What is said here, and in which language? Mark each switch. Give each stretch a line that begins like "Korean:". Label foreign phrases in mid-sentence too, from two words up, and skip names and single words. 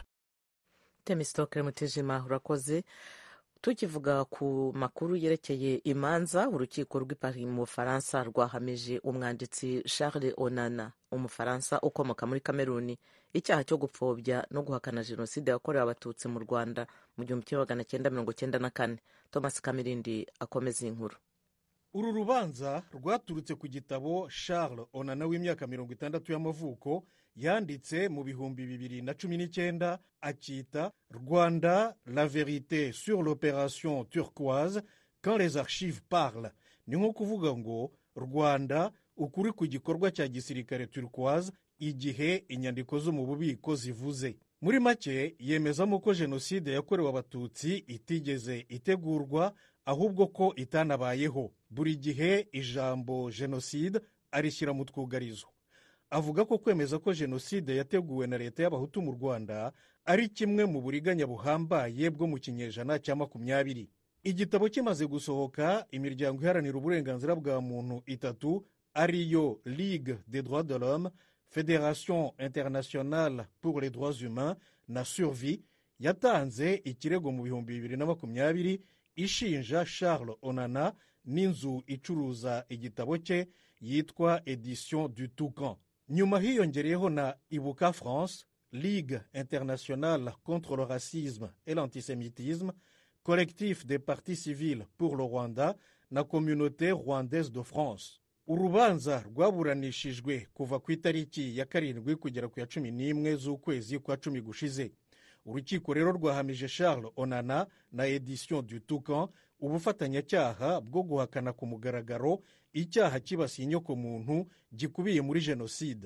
Kinyarwanda: Temistokle Mutijima, urakoze. Tukivuga ku makuru yerekeye imanza, urukiko rw'i Paris mu Bufaransa rwahamije umwanditsi Charles Onana, umufaransa ukomoka muri Kameruni, icyaha cyo gupfobya no guhakana jenoside yakorewe abatutsi mu Rwanda mu 1994. Thomas Kamirindi akomeza inkuru. Uru rubanza rwaturutse ku gitabo Charles Onana w'imyaka 60 y'amavuko yanditse mu 2019 akita Rwanda,
French: la vérité sur l'opération turquoise quand les archives parlent.
Kinyarwanda: Ni nko kuvuga ngo Rwanda, ukuri ku gikorwa cya gisirikare turquoise igihe inyandiko zo mu bubiko zivuze. Muri make yemezamo ko jenoside yakorewe abatutsi itigeze itegurwa, ahubwo ko itanabayeho. Buri gihe ijambo jenoside arishyira mu twugarizo. Avuga ko kwemeza ko jenoside yateguwe na leta y'abahutu mu Rwanda ari kimwe mu buriganya buhambaye bwo mu kinyejana cya 20. Igitabo kimaze gusohoka, imiryango iharanira uburenganzira bwa muntu 3 ariyo Ligue des droits de l'homme, Fédération internationale pour les droits humains na Survie yatanze ikirego mu 2020 ishinja Charles Onana n'inzu icuruza igitabo cye yitwa Edition du Toucan. Nyuma hiyongereyeho na Ibuka France, Ligue internationale contre le racisme et l'antisémitisme, Collectif des partis civils pour le Rwanda na Communauté rwandaise de France. Urubanza rwaburanishijwe kuva ku itariki ya 7 kugera ku ya 11 z'ukwezi kwa 10 gushize. Urukiko rero rwahamije Charles Onana na Edition du Toucan ubufatanyacyaha bwo guhakana ku mugaragaro icyaha kibasiye inyoko muntu gikubiye muri jenoside.